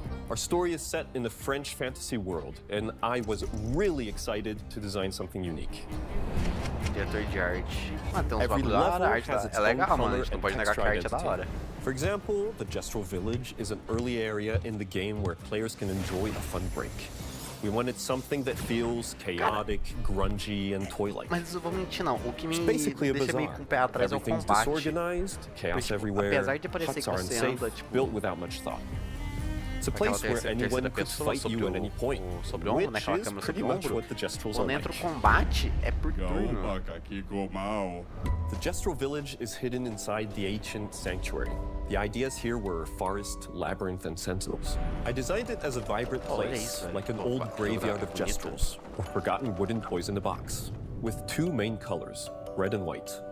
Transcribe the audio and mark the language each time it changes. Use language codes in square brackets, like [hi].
[en] Our story is set in the French fantasy world, and I was really excited to design something unique. [pt] Diretor de arte. Tem uns bagulho da hora, a arte é legal, mano. A gente não pode negar que a arte é da hora. [en] For example, the Gestrol Village is an early area in the game where players can enjoy a fun break. We wanted something that feels chaotic, grungy, and toy-like. [pt] Mas eu vou mentir não, o que me deixa meio com o pé atrás é o combate. [en] Disorganized, chaos everywhere, [pt] apesar de parecer que você anda, tipo, [en] built without much thought. It's a place where anyone could fight you at any point, which is pretty much what the Gestrols are like. [pt] Quando entra o combate, é por turno. [en] The Gestrol village is hidden inside the ancient sanctuary. The ideas here were forest, labyrinth, and sentinels. I designed it as a vibrant place, like an old graveyard of Gestrols, or forgotten wooden toys in a box, with two main colors, red and white.